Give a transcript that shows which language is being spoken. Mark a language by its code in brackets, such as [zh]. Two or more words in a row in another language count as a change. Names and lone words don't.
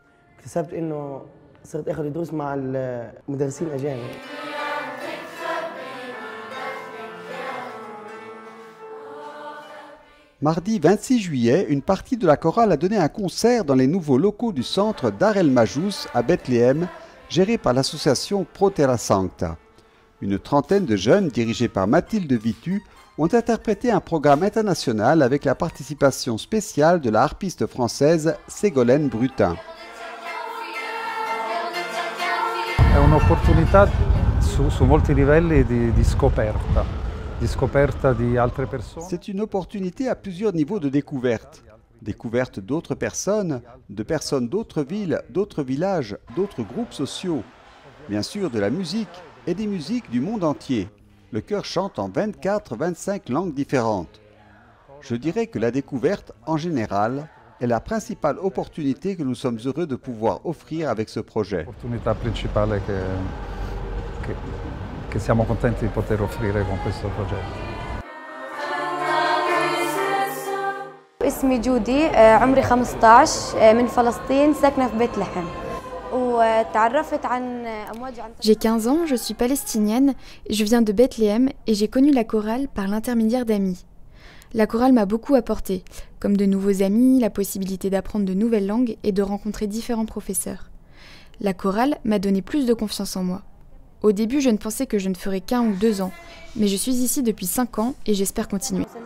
[fr] Mardi 26 juillet, une partie de la chorale a donné un concert dans les nouveaux locaux du centre Dar El Majous à Bethléem, géré par l'association Pro Terra Sancta. Une trentaine de jeunes, dirigés par Mathilde Vitu, ont interprété un programme international avec la participation spéciale de la harpiste française Ségolène Brutin. [it] È un'opportunità su molti livelli di scoperta. [fr] C'est une opportunité à plusieurs niveaux de découverte. Découverte d'autres personnes, de personnes d'autres villes, d'autres villages, d'autres groupes sociaux. Bien sûr de la musique et des musiques du monde entier. Le chœur chante en 24-25 langues différentes. Je dirais que la découverte, en général, est la principale opportunité que nous sommes heureux de pouvoir offrir avec ce projet. [it] Che siamo contenti di poter offrire con questo progetto. [ar] اسمي جودي عمري 15 من فلسطين ساكنة في بيت لحم وتعرفت عن أمواج. [fr] J'ai 15 ans, je suis palestinienne, je viens de Bethléem et j'ai connu la chorale par l'intermédiaire d'amis. La chorale m'a beaucoup apporté, comme de nouveaux amis, la possibilité d'apprendre de nouvelles langues et de rencontrer différents professeurs. La chorale m'a donné plus de confiance en moi. Au début, je ne pensais que je ne ferais qu'1 ou 2 ans, mais je suis ici depuis 5 ans et j'espère continuer.